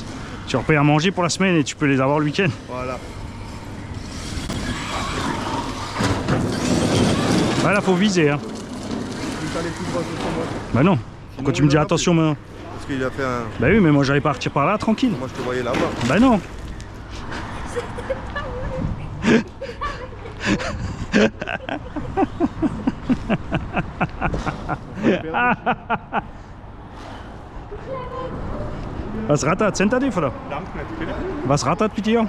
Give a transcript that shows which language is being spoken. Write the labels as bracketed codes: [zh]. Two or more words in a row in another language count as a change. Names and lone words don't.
[fr] Tu leur payes à manger pour la semaine et tu peux les avoir le week-end. Voilà. Ouais, là faut viser hein. Bah non. Pourquoi tu me dis attention maintenant? Parce qu'il a fait un... Bah oui mais moi j'allais partir par là tranquille. Moi je te voyais là-bas. Bah non. [de] Was rattert? Sind da die oder? Danke, bitte. Was rattert mit dir?